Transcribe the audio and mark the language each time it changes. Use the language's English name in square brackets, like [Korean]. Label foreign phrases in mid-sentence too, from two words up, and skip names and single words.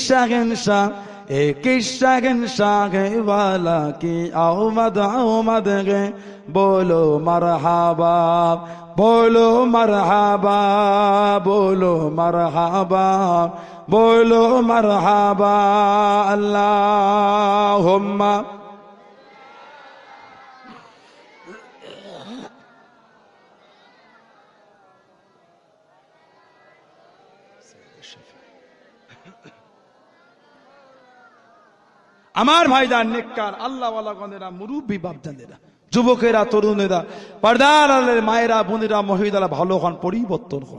[Urdu] شہنشاہ والا کی آمد آمد ہے، بولو مرحبا بولو مرحبا بولو مرحبا بولو مرحبا، [Bangla] اللہم আমার ভাইজান নেককার আল্লাহওয়ালা গণেরা, মুরব্বী বাপজানেরা, যুবকেরা, তরুণেরা, পর্দার আড়ালের মায়েরা, বোনেরা, মহিলারা ভালো হন, পরিবর্তন হন।